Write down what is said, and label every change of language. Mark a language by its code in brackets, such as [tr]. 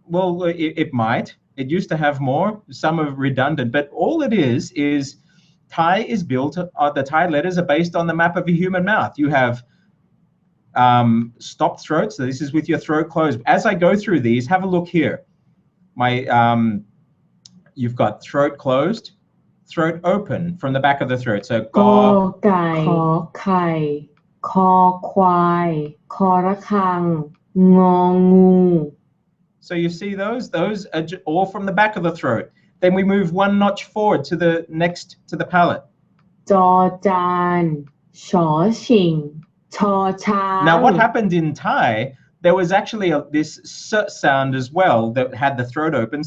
[en] Well, it might. It used to have more. Some are redundant, but all it is Thai is built, the Thai letters are based on the map of a human mouth. You have stopped throat, so this is with your throat closed. As I go through these, have a look here. You've got throat closed, throat open from the back of the throat. So [th] กอไก่ขอไข่คอควายคอระฆังงองู [en] So you see those are all from the back of the throat. Then we move one notch forward to the next to the palate. [th] จอจานชอชิงชอช้าง [en] Now what happened in Thai, there was actually this s sound as well that had the throat open.